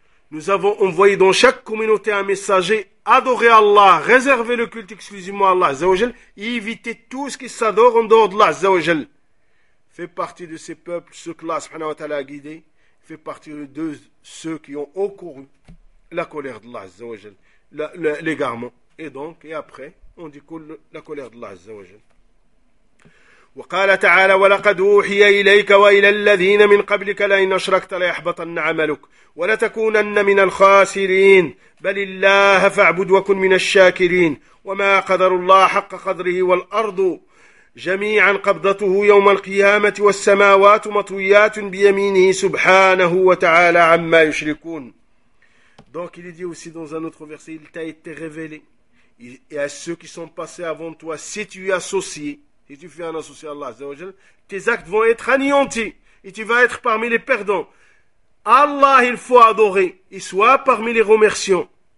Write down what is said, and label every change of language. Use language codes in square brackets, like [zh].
[fr] Nous avons envoyé dans chaque communauté un messager, adorer Allah, réserver le culte exclusivement à Allah, Azzawajal, et éviter tout ce qui s'adore en dehors d'Allah, Azzawajal. Fait partie de ces peuples, ceux que Allah subhanahu wa ta'ala a guidés, fait partie de ceux qui ont encouru la colère d'Allah, Azzawajal, l'égarement. Et donc, et après, on découle la colère d'Allah, Azzawajal. [ar] وقال تعالى ولقد أوحي إليك وإلى الذين من قبلك لئن أشركت ليحبطن عملك ولتكونن من الخاسرين بل الله فاعبد وكن من الشاكرين وما قدر الله حق قدره والأرض جميعا قبضته يوم القيامة والسماوات مطويات بيمينه سبحانه وتعالى عما يشركون. [fr] Donc il dit aussi dans un autre verset, il t'a été révélé et à ceux qui sont passés avant toi, si tu y associes, si tu fais un associé à Allah, Azzawajal, tes actes vont être anéantis et tu vas être parmi les perdants. Allah, il faut adorer et soit parmi les remerciants.